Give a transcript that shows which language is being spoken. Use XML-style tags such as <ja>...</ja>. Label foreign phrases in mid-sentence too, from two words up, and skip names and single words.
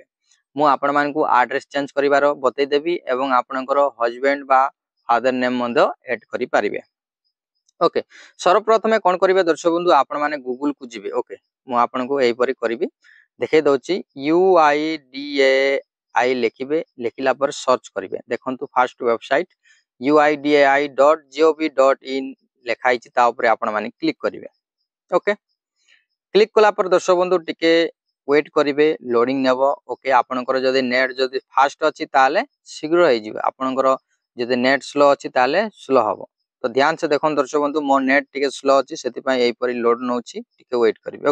<or>ମୁଁ ଆପଣ ମାନଙ୍କୁ</or> <en>address change</en> <or>କରିବାର ବତାଇ ଦେବି ଏବଂ ଆପଣଙ୍କର ହସବାଣ୍ଡ ବା</or> <en>father name</en> <or>ମଧ୍ୟ ଆଡ୍ କରି ପାରିବେ। ଓକେ ସର୍ବପ୍ରଥମେ କଣ କରିବେ ଦର୍ଶକ ବନ୍ଧୁ ଆପଣ ମାନେ ଗୁଗଲ କୁ ଯିବେ। ଓକେ ମୁଁ ଆପଣଙ୍କୁ ଏଇ ପରି କରିବି ଦେଖେଇ ଦଉଛି UIDAI ଲେଖିବେ ଲେଖିଲା ପରେ ସର୍ଚ୍ଚ କରିବେ। ଦେଖନ୍ତୁ</or> <en>first website</en> <or>uidai.gov.in ଲେଖାଇଛି ତା ଉପରେ ଆପଣ ମାନେ କ୍ଲିକ୍ କରିବେ। ଓକେ କ୍ଲିକ୍ କଲା ପରେ ଦର୍ଶକ ବନ୍ଧୁ ଟିକେ ୱେଟ୍ କରିବେ ଲୋଡିଂ ନେବ। ଓକେ ଆପଣଙ୍କର ଯଦି ନେଟ ଯଦି ଫାଷ୍ଟ ଅଛି ତାହାଲେ ଶୀଘ୍ର ହୋଇଯିବ ଆପଣଙ୍କର ଯଦି ନେଟ ସ୍ଲୋ ଅଛି ତାହାଲେ ସ୍ଲୋ ହେବ।</or> <hi>तो ध्यान से</hi> <or>ଦେଖନ୍ତୁ ଦର୍ଶକ ବନ୍ଧୁ ମୋ ନେଟ ଟିକେ ସ୍ଲୋ ଅଛି ସେଥିପାଇଁ ଏଇ ପରି ଲୋଡ୍ ନେଉଛି ଟିକେ ୱେଟ୍ କରିବେ।</or>